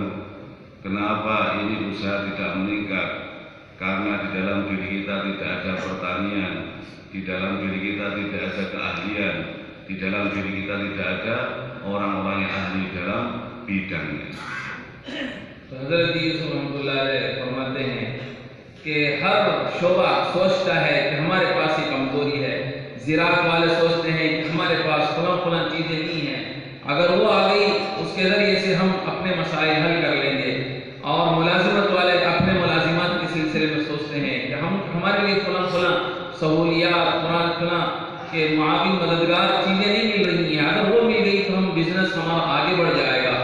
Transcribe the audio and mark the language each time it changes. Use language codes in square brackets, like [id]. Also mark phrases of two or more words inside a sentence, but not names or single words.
[id] Kenapa ini usaha tidak meningkat? Karena di dalam diri kita tidak ada pertanian, di dalam diri kita tidak ada keahlian, di dalam diri kita tidak ada orang-orang yang ahli dalam bidangnya. [ur] حضرت یوسف رحمۃ اللہ علیہ فرماتے ہیں کہ ہر شعبہ سوچتا ہے کہ ہمارے پاس یہ کمزوری ہے، زراعت والے سوچتے ہیں کہ ہمارے پاس فلاں چیزیں نہیں ہیں، اگر وہ آ گئی اس کے ذریعے سے ہم اپنے مسائل حل کر لیں گے، اور ملازمت والے اپنے ملازمات کے سلسلے میں سوچتے ہیں کہ ہمارے لیے فلاں سہولیات فلاں کے معاون مددگار چیزیں نہیں مل رہی ہیں، اگر وہ مل گئی تو ہم بزنس ہمارا آگے بڑھ جائے گا۔